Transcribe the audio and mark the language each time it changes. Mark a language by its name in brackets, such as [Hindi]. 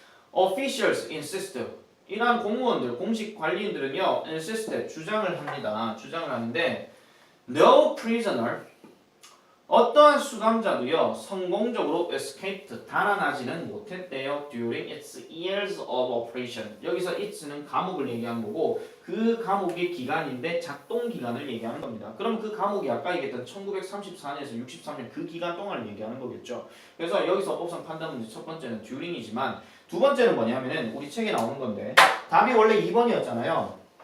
[English] Officials insist. [Korean] 이러한 공무원들, 공식 관리인들은요, insist, 주장을 합니다. 주장을 하는데 no prisoner, 어떠한 수감자도요, 성공적으로 escaped, 달아나지는 못했대요. [English] during its years of operation. [Korean] 여기서 it는 감옥을 얘기하는 거고 그 감옥의 기간인데 작동 기간을 얘기하는 겁니다. 그럼 그 감옥이 아까 얘기했던 1934년에서 63년 그 기간 동안을 얘기하는 거겠죠. 그래서 여기서 법상 판단 문제 첫 번째는 during이지만 두 번째는 뭐냐면은 우리 책에 나오는 건데 답이 원래 2번이었잖아요.